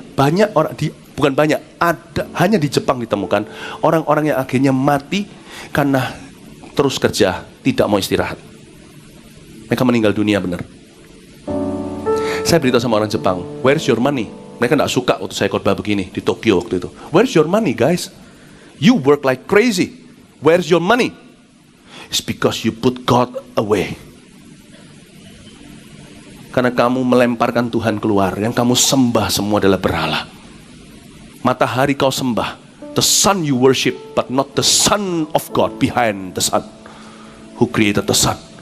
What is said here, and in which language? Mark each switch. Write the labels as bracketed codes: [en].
[id] Banyak orang, bukan banyak, ada, hanya di Jepang ditemukan orang-orang yang akhirnya mati karena terus kerja, tidak mau istirahat. Mereka meninggal dunia benar. Saya beritahu sama orang Jepang, [en] where's your money? [id] Mereka tidak suka waktu saya khotbah begini di Tokyo waktu itu. [en] Where's your money, guys? You work like crazy. Where's your money? It's because you put God away. [id] Karena kamu melemparkan Tuhan keluar. Yang kamu sembah semua adalah berhala. Matahari kau sembah, [en] the sun you worship, but not the Son of God behind the sun, who created the sun.